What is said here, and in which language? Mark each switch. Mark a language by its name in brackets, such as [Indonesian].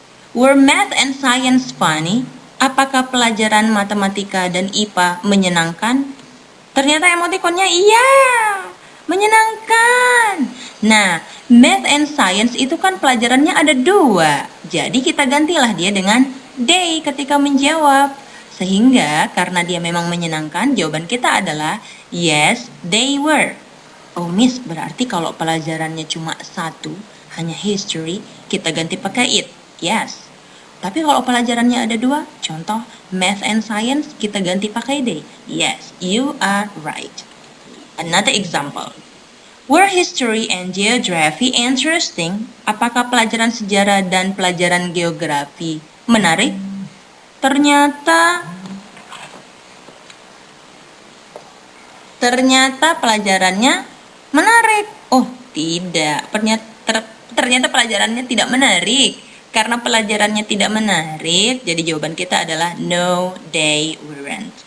[English] Were math and science funny? [Indonesian] Apakah pelajaran matematika dan IPA menyenangkan? Ternyata emoticonnya iya, menyenangkan. Nah, math and science itu kan pelajarannya ada 2. Jadi kita gantilah dia dengan they ketika menjawab. Sehingga karena dia memang menyenangkan, jawaban kita adalah [English] yes, they were. [Indonesian] Oh Miss, berarti kalau pelajarannya cuma 1, hanya history, kita ganti pakai it. Yes. Tapi kalau pelajarannya ada 2, contoh math and science, kita ganti pakai they. [English] Yes, you are right. Another example. Were history and geography interesting? [Indonesian] Apakah pelajaran sejarah dan pelajaran geografi menarik? Ternyata pelajarannya menarik. Oh, tidak. Ternyata pelajarannya tidak menarik. Karena pelajarannya tidak menarik, jadi jawaban kita adalah [English] no, they weren't.